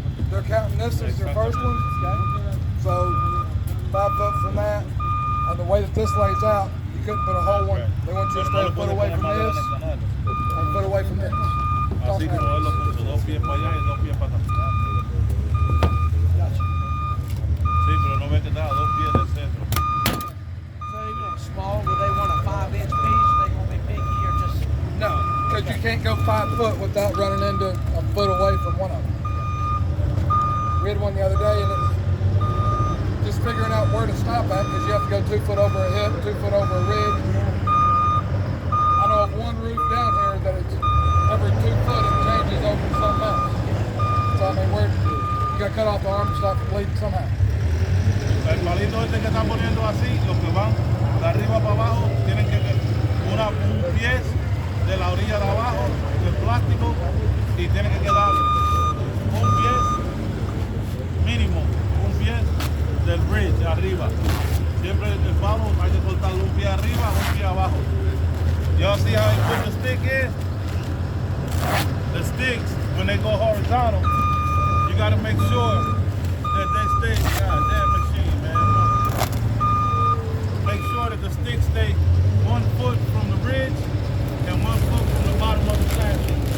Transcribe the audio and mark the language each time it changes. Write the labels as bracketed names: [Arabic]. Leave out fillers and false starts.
[English] They're counting this as their first one. So 5 foot from that, and the way that this lays out, you couldn't put a whole one. They want you to stay a foot away from this, and a foot away from this. [Spanish] Así como él lo puso, 2 pies para allá y 2 pies para atrás. Sí, pero no ves que está a 2 pies del centro. [English] So even small, would they want a 5-inch piece? They gonna be picky or just? No, because you can't go 5 foot without running into a foot away from one of them. We had one the other day, and it's just figuring out where to stop at, because you have to go 2 foot over a hip, 2 foot over a ridge. I know of one roof down here that it's every 2 foot it changes over to something else. So I mean, you got to cut off the arm and stop bleeding somehow. [Spanish] El palito este que están poniendo así, los que van de arriba para abajo, tienen que un pie de la orilla de abajo, del plástico, y tiene que quedar un pie mínimo, un pie del bridge arriba. Siempre el palo hay que cortarlo un pie arriba, un pie abajo. [English] Y'all see how he put the stick in? The sticks, when they go horizontal, you gotta make sure that they stay, goddamn machine, man. Make sure that the sticks stay 1 foot from the bridge and 1 foot from the bottom of the plastic.